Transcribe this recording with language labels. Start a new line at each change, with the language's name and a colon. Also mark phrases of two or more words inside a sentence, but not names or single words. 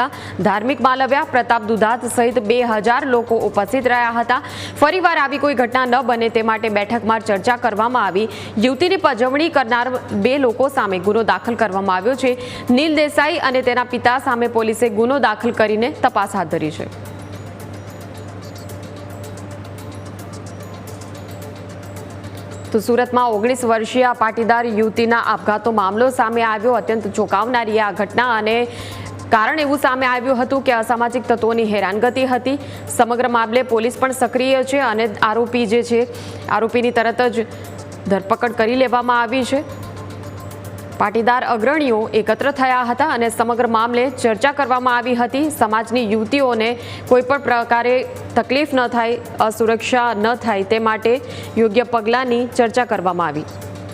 Gujarati: ધાર્મિક માલવ્યા, પ્રતાપ દુધાત સહિત 2000 લોકો ઉપસ્થિત રહ્યા હતા। ફરીવાર આવી કોઈ ઘટના ન બને તે માટે બેઠકમાં ચર્ચા કરવામાં આવી। યુવતીની પજવણી કરનાર 2 લોકો સામે ગુનો દાખલ કરવામાં આવ્યો છે। નીલ દેસાઈ અને તેના પિતા સામે પોલીસે ગુનો દાખલ કરીને તપાસ હાથ ધરી છે। તો સૂરત માં 19 વર્ષીય પાટીદાર યુવતીના આપઘાતો મામલો સામે આવ્યો। અત્યંત ચોંકાવનારી આ ઘટના અને કારણ એવું સામે આવ્યું હતું કે અસામાજિક તત્વોની હેરાનગતિ હતી। સમગ્ર મામલે પોલીસ પણ સક્રિય છે અને આરોપી જે છે આરોપીની તરત જ ધરપકડ કરી લેવામાં આવી છે। પાટીદાર અગ્રણીઓ એકત્ર થયા હતા અને સમગ્ર મામલે ચર્ચા કરવામાં આવી હતી। સમાજની યુવતીઓને કોઈપણ પ્રકારે તકલીફ ન થાય, અસુરક્ષા ન થાય તે માટે યોગ્ય પગલાંની ચર્ચા કરવામાં આવી।